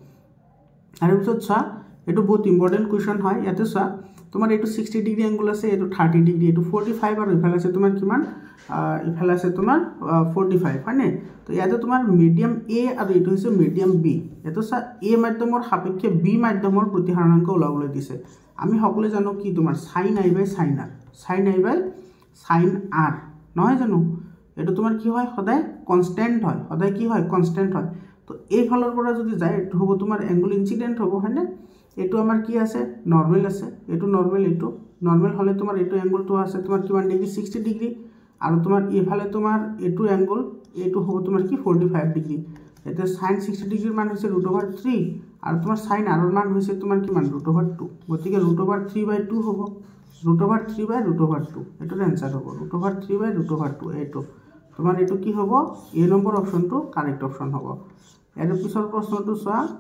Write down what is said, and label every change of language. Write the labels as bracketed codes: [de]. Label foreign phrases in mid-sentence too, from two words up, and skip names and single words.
[as] আৰু পিছত চা এটো বহুত [en] important question [as] হয় ইয়াতে চা তোমাৰ এটো 60 [en] degree angle [as] আছে এটো 30 ডিগ্ৰী এটো 45 আৰু ইফালে আছে তোমাৰ কিমান ইফালে আছে তোমাৰ 45 হয়নে তো ইয়াতে তোমাৰ [en] medium a [as] আৰু এটো হৈছে [en] medium b [as] এটো চা a মাধ্যমৰ সাপেক্ষে b মাধ্যমৰ প্ৰতিহাৰণাংক ওলাবলৈ দিছে আমি সকলোৱে জানো কি তোমাৰ [en] sin i by sin [as] r নহয় জানো এটো তোমাৰ কি হয় সদায় কনস্ট্যান্ট হয় তো এই ফালৰ পৰা যদি যায় এটো হ'ব তোমাৰ [en] angle incident [as] হ'ব হয়নে এটো আমাৰ কি আছে নরমাল আছে এটো নরমাল হলে তোমাৰ এটো এংগলটো আছে তোমাৰ কিমান ডিগ্ৰী 60 ডিগ্ৰী আৰু তোমাৰ এফালে তোমাৰ এটো এংগল এটো হ'ব তোমাৰ কি 45 ডিগ্ৰী এতে sin 60 ডিগ্ৰীৰ মান হৈছে √3 আৰু তোমাৰ sin r ৰ মান হৈছে তোমাৰ কিমান √2 গতিকে √3/2 হ'ব √3/2 এটো आंसर হ'ব √3/2 এটো তোমাৰ এটো কি হ'ব এ নম্বৰ [en] option correct option [as] হ'ব এর পিছৰ প্ৰশ্নটো চোৱা